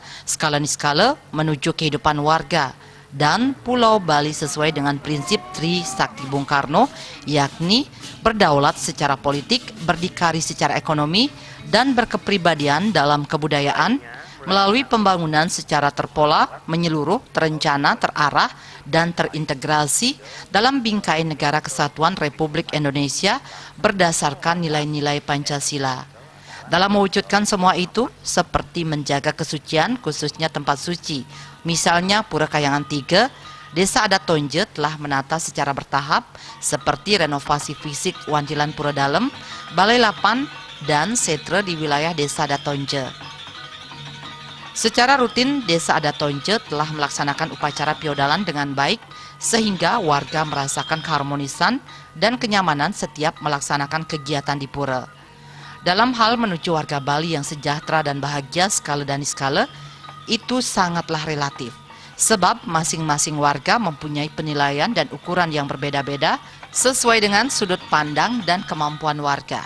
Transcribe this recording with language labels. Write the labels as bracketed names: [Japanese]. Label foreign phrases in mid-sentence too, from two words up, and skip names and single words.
[Indonesian] skala menuju kehidupan warga dan Pulau Bali sesuai dengan prinsip Tri Sakti Bung Karno, yakni berdaulat secara politik, berdikari secara ekonomi, dan berkepribadian dalam kebudayaan melalui pembangunan secara terpola, menyeluruh, terencana, terarah, dan terintegrasi dalam bingkai negara kesatuan Republik Indonesia berdasarkan nilai-nilai Pancasila. Dalam mewujudkan semua itu, seperti menjaga kesucian, khususnya tempat suci, misalnya Pura Kayangan 3, Desa Adat Tonje telah menata secara bertahap seperti renovasi fisik Wantilan Pura Dalem, Balai Lapan, dan setre di wilayah Desa Adat Tonje. Secara rutin, Desa Adat Tonje telah melaksanakan upacara piodalan dengan baik sehingga warga merasakan keharmonisan dan kenyamanan setiap melaksanakan kegiatan di pura. Dalam hal menuju warga Bali yang sejahtera dan bahagia skala dan skala, itu sangatlah relatif. Sebab masing-masing warga mempunyai penilaian dan ukuran yang berbeda-beda sesuai dengan sudut pandang dan kemampuan warga.